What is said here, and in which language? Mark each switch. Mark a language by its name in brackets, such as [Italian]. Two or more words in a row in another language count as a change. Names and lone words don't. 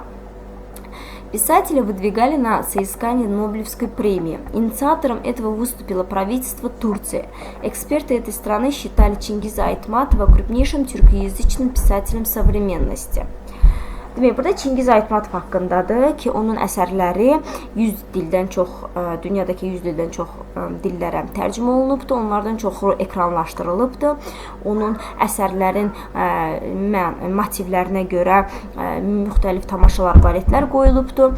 [Russian] Писателя выдвигали на соискание Нобелевской премии. Инициатором этого выступило правительство Турции. Эксперты этой страны считали Чингиза Айтматова крупнейшим тюркоязычным писателем современности. [Azerbaijani] Demək, burada Çingiz Aytmatov haqqındadır ki, onun əsərləri 100 dildən çox, dünyadakı 100 dildən çox dillərə tərcümə olunubdur, onlardan çoxu ekranlaşdırılıbdır. Onun əsərlərin motivlərinə görə müxtəlif tamaşalar, baletlər qoyulubdur.